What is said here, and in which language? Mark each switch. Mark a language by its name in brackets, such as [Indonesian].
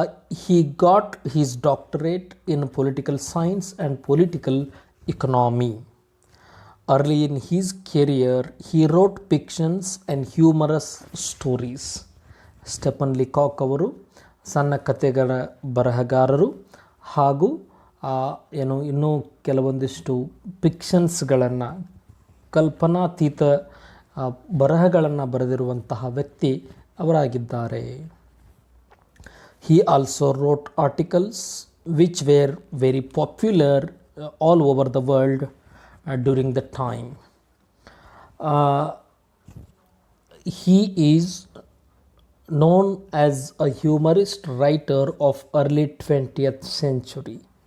[English] He got his doctorate in political science and political economy. Early in his career, he wrote fictions and humorous stories. [Kannada] Stephen ಲಿಕಾಕ್ ಅವರು ಸಣ್ಣ ಕಥೆಗಳ ಬರಹಗಾರರು ಹಾಗೂ ಇನ್ನೂ ಕೆಲವೊಂದಿಷ್ಟು ಫಿಕ್ಷನ್ಸ್ಗಳನ್ನು, ಕಲ್ಪನಾತೀತ ಬರಹಗಳನ್ನು ಬರೆದಿರುವಂತಹ ವ್ಯಕ್ತಿ ಅವರಾಗಿದ್ದಾರೆ. [English] He also wrote articles which were very popular all over the world during the time. He is known as a humorist writer of early 20th century.